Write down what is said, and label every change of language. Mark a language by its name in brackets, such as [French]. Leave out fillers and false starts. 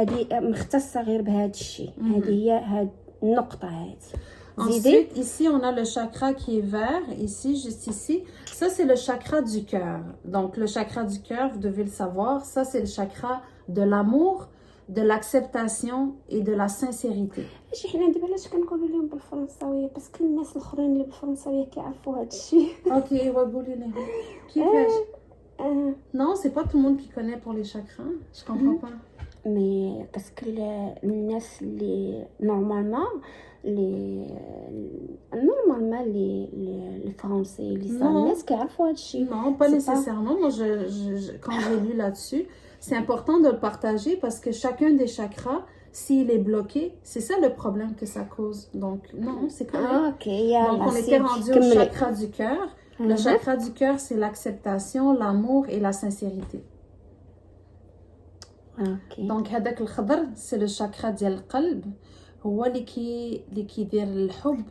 [Arabic] هذه مختصه غير بهذا الشيء، هذه هي هاد النقطه هذه. [French] Ensuite, ici, on a le chakra qui est vert, ici, juste ici. Ça, c'est le chakra du cœur. Donc, le chakra du cœur, vous devez le savoir, ça, c'est le chakra de l'amour, de l'acceptation et de la sincérité. [Arabic] ماشي حنا دابا علاش كنقولوا لهم بالفرنساويه؟ باسكو الناس الاخرين اللي بالفرنساويه كيعرفوا هذا الشيء. اوكي وقولي لي كيفاش؟ [French] Non, c'est pas tout le monde qui connaît pour les chakras. Je comprends pas. Mais parce que [Arabic] الناس اللي نورمالمون [French] les français les [Arabic] الناس كيعرفوا هذا الشيء. [French] Non, pas nécessairement. Moi, quand j'ai lu là-dessus, c'est important de le partager parce que chacun des chakras, s'il est bloqué, c'est ça le problème que ça cause. Donc, non, c'est correct. Donc, on était rendu au chakra du cœur. Le chakra du cœur, c'est l'acceptation, l'amour et la sincérité. [Arabic] Donc, هذاك الخضر [French] c'est le chakra [Arabic] ديال القلب، هو اللي كيدير الحب،